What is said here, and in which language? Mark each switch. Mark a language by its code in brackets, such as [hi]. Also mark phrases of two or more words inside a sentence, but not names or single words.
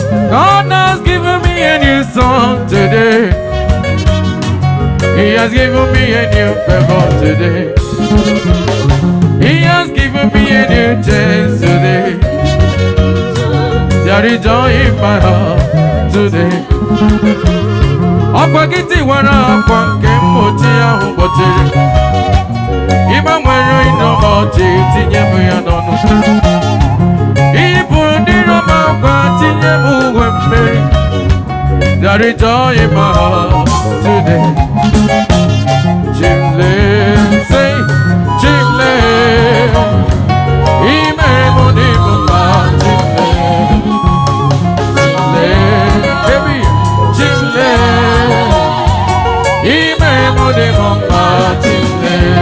[en] God has given me a new song today. He has given me a new favor today. He has given me a new chance today. There is joy in my heart today. [ig] Ọkwa gị tiwara akwa nke mgbochi ahụ gbochiri. Ị gbanwere ịnọ m ọchị, tinye m ya n'ọnụ. Ị pụrụ dịrị m akwa, tinye m uwe mmeri. [en] There is joy in my heart today. [ig] Chimle, say, Chimle. Ime m dị m mma, Chimle. Chimle, baby, Chimle. Ime m dị m mma, Chimle.